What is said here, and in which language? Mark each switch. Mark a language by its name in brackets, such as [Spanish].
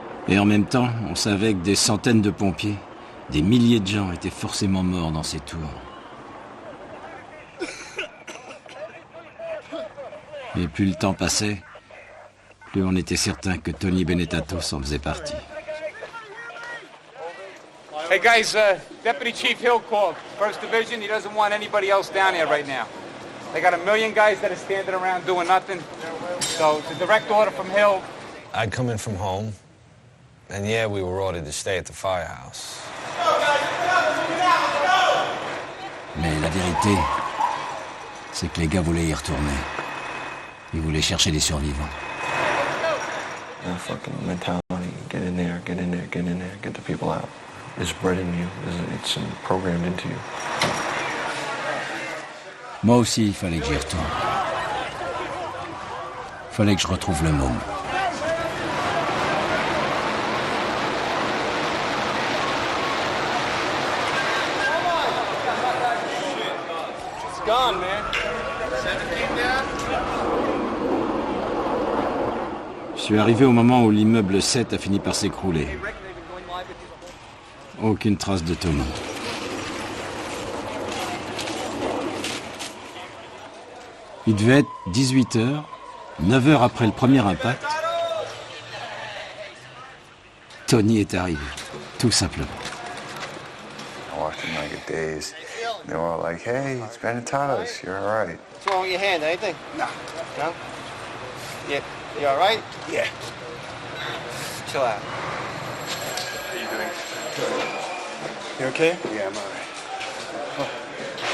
[French] Et en même temps, on savait que des centaines de pompiers, des milliers de gens étaient forcément morts dans ces tours. Et plus le temps passait, plus on était certain que Tony Benetatos en faisait partie. [English] Hey guys, Deputy Chief Hill called. First Division, he doesn't want anybody else down here right now. They got a million guys that are standing around doing nothing. So it's a direct order from Hill. I'd come in from home, and yeah, we were ordered to stay at the firehouse. [French] Mais la vérité, c'est que les gars voulaient y retourner. Ils voulaient chercher des survivants. [English] That fucking mentality, get in there, get in there, get in there, get the people out. It's bred in you, it's programmed into you. [French] Moi aussi, il fallait que j'y retourne. Il fallait que je retrouve le môme. [English] It's gone, man. 17 down. [French] Je suis arrivé au moment où l'immeuble 7 a fini par s'écrouler. Aucune trace de Tony. Il devait être 18h, 9 heures après le premier impact. Tony est arrivé, tout simplement. [English] I walked in like a daze. They were all like, hey, it's Benetatos, you're all right. What's wrong with your hand? Anything? No. No? Yeah. You all right? Yeah. Chill out. How are you doing? You okay? Yeah, I'm all right.